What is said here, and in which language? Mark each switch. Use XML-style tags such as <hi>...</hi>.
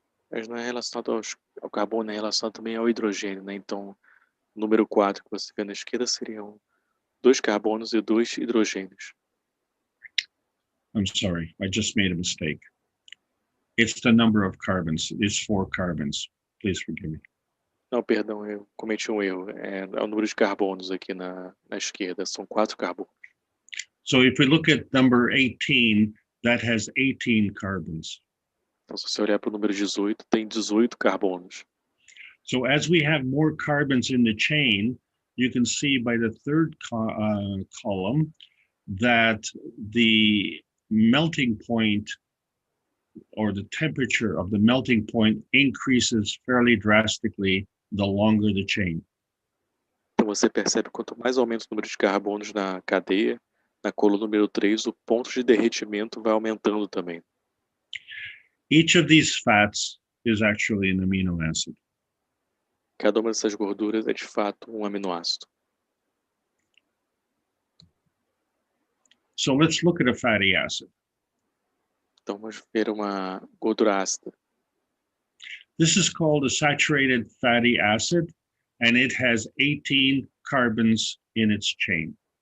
<pt>Mas não é relacionado ao carbono, é relacionado também ao hidrogênio, né? Então, o número 4 que você vê na esquerda seriam 2 carbonos e 2 hidrogênios.</pt> <en>I'm sorry, I just made a mistake. It's the number of carbons, it's 4 carbons. Please forgive me.</en> <pt>Não, perdão, eu cometi um erro. É o número de carbonos aqui na esquerda, são 4 carbonos.</pt> <en>So if we look at number 18, that has 18 carbons.</en> <pt>Então, se você olhar para o número 18, tem 18 carbonos.</pt> <en>So as we have more carbons in the chain, you can see by the third column that the melting point or the temperature of the melting point increases fairly drastically the longer the chain.</en> <pt>Então você percebe quanto mais aumenta o número de carbonos na cadeia, na coluna número 3, o ponto de derretimento vai aumentando também.</pt> <en>Each of these fats is actually an amino acid.</en> <pt>Cada uma dessas gorduras é de fato um aminoácido.</pt> <en>So let's look at a fatty acid.</en> <pt>Então vamos ver uma gordura ácida.</pt> <en>This is called a saturated fatty acid, and it has 18 carbons in its chain.</en>